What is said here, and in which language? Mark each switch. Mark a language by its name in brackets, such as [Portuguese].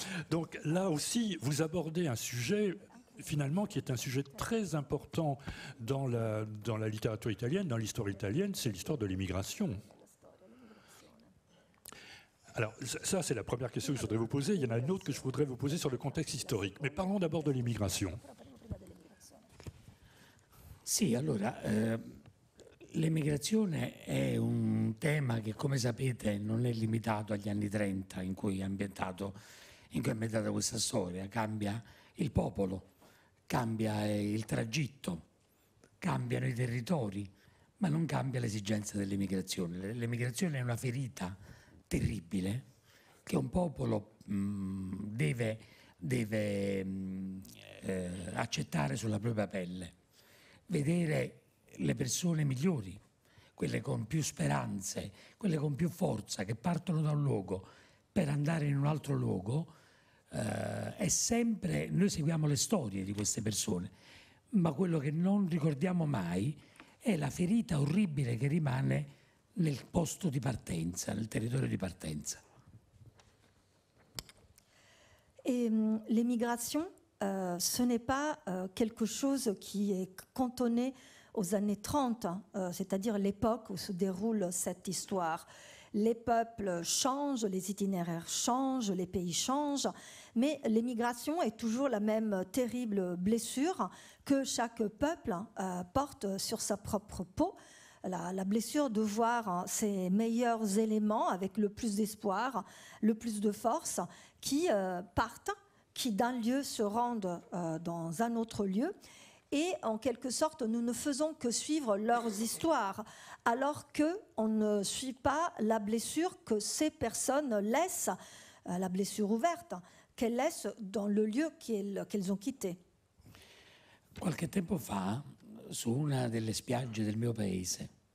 [French] Donc là aussi, vous abordez un sujet finalement, qui est un sujet très important dans la littérature italienne, dans l'histoire italienne, c'est l'histoire de l'immigration. Alors, ça, c'est la première question que je voudrais vous poser. Il y en a une autre que je voudrais vous poser sur le contexte historique. Mais parlons d'abord de l'immigration. [Italian] Sì, allora, l'emigrazione è un tema che, come sapete, non è limitato agli anni 30 in cui è ambientata questa storia. Cambia il popolo, cambia il tragitto, cambiano i territori, ma non cambia l'esigenza dell'emigrazione. L'emigrazione è una ferita terribile che un popolo deve accettare sulla propria pelle. Vedere le persone migliori, quelle con più speranze, quelle con più forza, che partono da un luogo per andare in un altro luogo, è sempre, noi seguiamo le storie di queste persone, ma quello che non ricordiamo mai è la ferita orribile che rimane nel posto di partenza, nel territorio di partenza. [French] Et l'émigration, ce n'est pas quelque chose qui est cantonné aux années 30, c'est-à-dire l'époque où se déroule cette histoire. Les peuples changent, les itinéraires changent, les pays changent, mais l'émigration est toujours la même terrible blessure que chaque peuple porte sur sa propre peau. La blessure de voir ses meilleurs éléments avec le plus d'espoir, le plus de force, qui partent, qui d'un lieu se rendent dans un autre lieu. Et en quelque sorte, nous ne faisons que suivre leurs histoires, alors qu'on ne suit pas la blessure que ces personnes laissent, la blessure ouverte, qu'elles laissent dans le lieu qu'elles ont quitté. [Italian] Qualche tempo fa, su una delle spiagge del mio paese,